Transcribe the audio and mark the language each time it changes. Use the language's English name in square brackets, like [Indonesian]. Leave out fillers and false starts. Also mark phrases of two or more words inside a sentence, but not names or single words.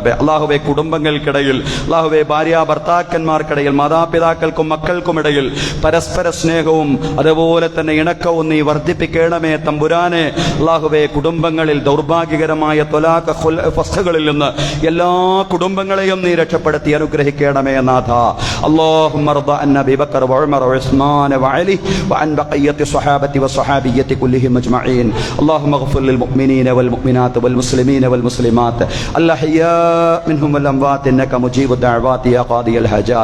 [Malayalam] അല്ലാഹുവേ, കുടുംബങ്ങൾക്കിടയിൽ അല്ലാഹുവേ ഭാര്യ ഭർത്താക്കൾ ഭർത്താക്കന്മാർക്കിടയിൽ, മാതാപിതാക്കൾക്കും മക്കൾക്കുമിടയിൽ പരസ്പര സ്നേഹവും അതുപോലെ തന്നെ ഇണക്കവും നീ വർദ്ധിപ്പിക്കണമേ തമ്പുരാനെ. അല്ലാഹുവേ, കുടുംബങ്ങളിൽ ദൗർഭാഗ്യകരമായ ത്വലാഖ് ഫസ്ഖുകളിൽ നിന്ന് എല്ലാ കുടുംബങ്ങളെയും നീ രക്ഷപ്പെടുത്തി അനുഗ്രഹിക്കണമേ നാഥ. [Arabic] اللهم ارض عن ابي بكر وعمر وعثمان وعلي وعن بقيه الصحابه والصحابيه كلهم اجمعين. اللهم اغفر للمؤمنين والمؤمنات والمسلمين والمسلمات الاحياء منهم والاموات انك مجيب الدعوات يا قاضي الحاجات.